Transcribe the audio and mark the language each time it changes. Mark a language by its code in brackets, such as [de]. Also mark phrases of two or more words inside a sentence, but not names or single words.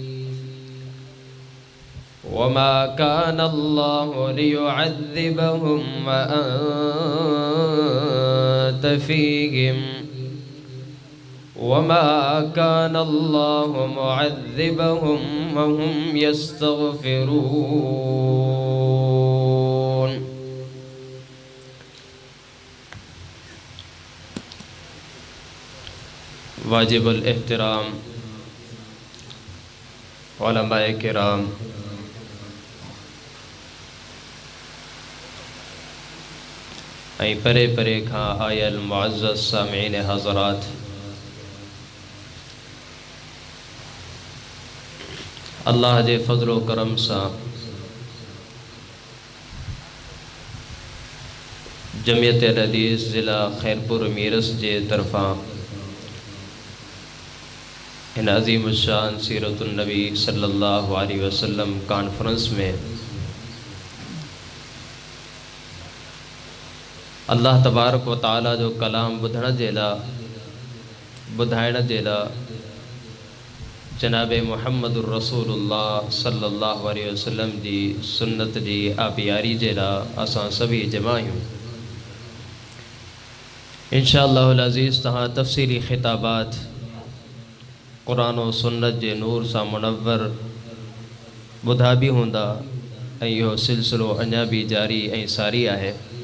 [ar] وما كان الله ليعذبهم وأنت فيهم وما كان الله معذبهم وهم يستغفرون. [sd] वाजिबुल एहतराम उलमाए किराम, परे परे खां आयल मुअज़्ज़ज़ सामिईन हज़रात, अल्लाह जे फ़ज़्ल व करम सां जमियत हदीस ज़िला खैरपुर मीरस जे तरफ़ां इन अज़ीम शान सीरतुन नबी [ar] صلى الله عليه وسلم [sd] कॉन्फ्रेंस में [ar] الله تبارك وتعالى [sd] जो कलाम ॿुधण जे लाइ ॿुधाइण जे लाइ जनाब [ar] محمد رسول الله صلى الله عليه وسلم [sd] जी सुन्नत जी आबियारी जे लाइ असां सभी जमा आहियूं। [ar] إن شاء الله العزيز [sd] तहां तफ़सीली ख़िताबात क़ुरान और सुन्नत जे नूर सां मुनव्वर ॿुधा बि हूंदा ऐं इहो सिलसिलो अञा भी जारी ऐं सारी आहे।